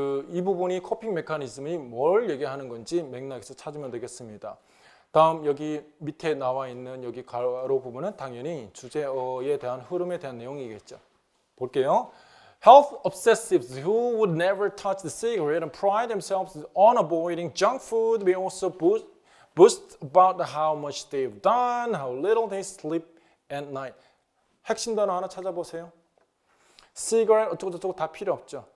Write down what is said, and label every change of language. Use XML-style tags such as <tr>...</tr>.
<ko>이 부분이 코핑 메커니즘이 뭘 얘기하는 건지 맥락에서 찾으면 되겠습니다. 다음 여기 밑에 나와 있는 여기 가로 부분은 당연히 주제어에 대한 흐름에 대한 내용이겠죠. 볼게요.</ko> <en>Health obsessives who would never touch the cigarette and pride themselves on avoiding junk food may also boast about how much they've done, how little they sleep at night.</en> <ko>핵심 단어 하나 찾아보세요. cigarette 어쩌고저쩌고 다 필요 없죠.</ko>